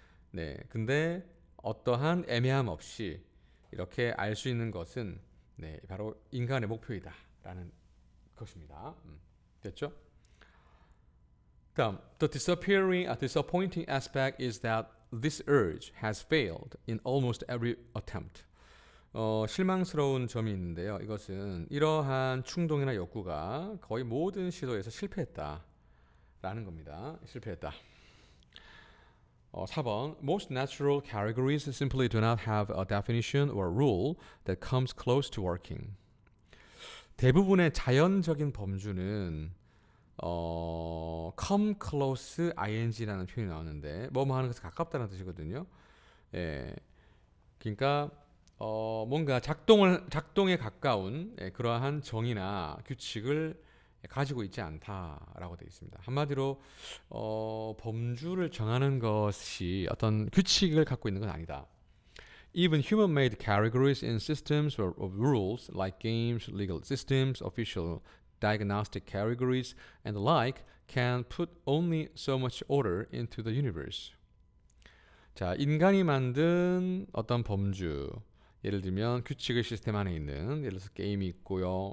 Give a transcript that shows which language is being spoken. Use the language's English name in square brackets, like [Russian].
[Korean] 네, 근데 어떠한 애매함 없이 이렇게 알 수 있는 것은 네, 바로 인간의 목표이다라는 것입니다. 됐죠? [English] 다음, the disappointing aspect is that this urge has failed in almost every attempt. [Korean] 실망스러운 점이 있는데요. 이것은 이러한 충동이나 욕구가 거의 모든 시도에서 실패했다라는 겁니다. 실패했다. [English] 4번, most natural categories simply do not have a definition or rule that comes close to working. [Korean] 대부분의 자연적인 범주는 [English] come close ing [Korean] 라는 표현이 나오는데 뭐뭐 하는 것에 가깝다는 뜻이거든요. 예, 그러니까 뭔가 작동에 가까운 그러한 정의나 규칙을 가지고 있지 않다라고 되어 있습니다. 한마디로 범주를 정하는 것이 어떤 규칙을 갖고 있는 건 아니다. [English] Even human-made categories in systems of rules like games, legal systems, official diagnostic categories, and the like can put only so much order into the universe. [Korean] 자, 인간이 만든 어떤 범주, 예를 들면 규칙의 시스템 안에 있는 예를 들어서 게임이 있고요.